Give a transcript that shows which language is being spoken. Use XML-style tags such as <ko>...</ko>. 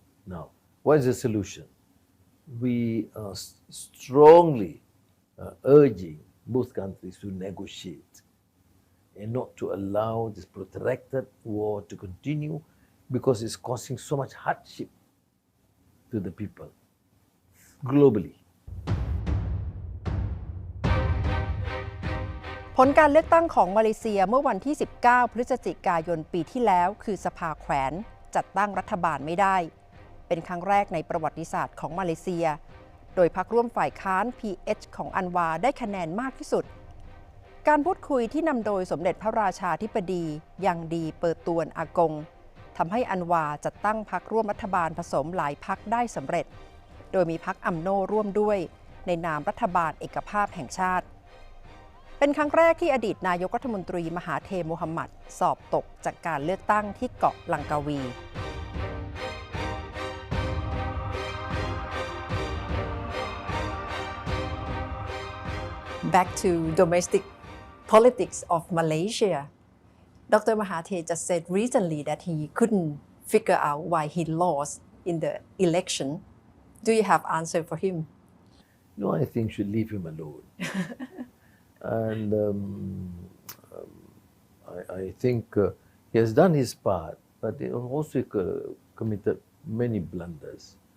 <en>Now, what is the solution? We are strongly urging both countries to negotiate and not to allow this protracted war to continue because it's causing so much hardship to the people globally.</en> <th>ผลการเลือกตั้งของมาเลเซียเมื่อวันที่ 19 พฤศจิกายนปีที่แล้วคือสภาแขวนจัดตั้งรัฐบาลไม่ได้ เป็นครั้งแรกในประวัติศาสตร์ของมาเลเซีย โดยพรรคร่วมฝ่ายค้าน PH ของอันวาได้คะแนนมากที่สุด การพูดคุยที่นำโดยสมเด็จพระราชาธิบดียังดีเปิดตวนอากงทำให้อันวาจัดตั้งพรรคร่วมรัฐบาลผสมหลายพรรคได้สำเร็จ โดยมีพรรคอัมโนร่วมด้วยในนามรัฐบาลเอกภาพแห่งชาติ เป็นครั้งแรกที่อดีตนายกรัฐมนตรีมหาเทโมฮัมหมัดสอบตกจากการเลือกตั้งที่เกาะลังกาวี</th> <en>Back to domestic politics of Malaysia. Dr. Mahathir just said recently that he couldn't figure out why he lost in the election. Do you have answer for him? No, I think you should leave him alone. And I think he has done his part, but he also committed many blunders.</en>